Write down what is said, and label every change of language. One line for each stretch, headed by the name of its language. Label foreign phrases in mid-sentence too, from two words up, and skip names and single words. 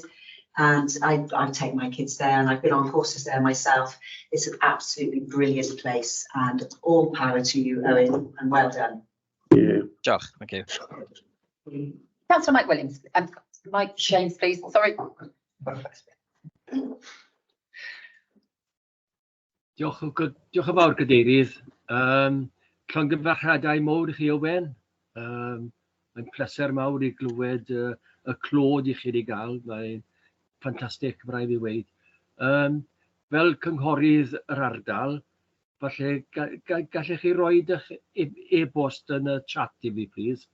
English: And I take my kids there, and I've been on courses there myself. It's an absolutely brilliant place, and all power to you, Owen, and well done. Yeah. Diolch, thank you. Councillor Mike Williams, Mike James, please. Sorry.
Welsh: Diolch yn fawr, Cadeirydd. Llongyfarchiadau mawr i chi, Owen. Mae'n pleser mawr i glywed y clod i chi wedi gael. Mae'n ffantastig, mae rhaid i weid. Fel cynghorydd yr ardal, falle gallech chi roed eich e-bost yn y chat i fi, please.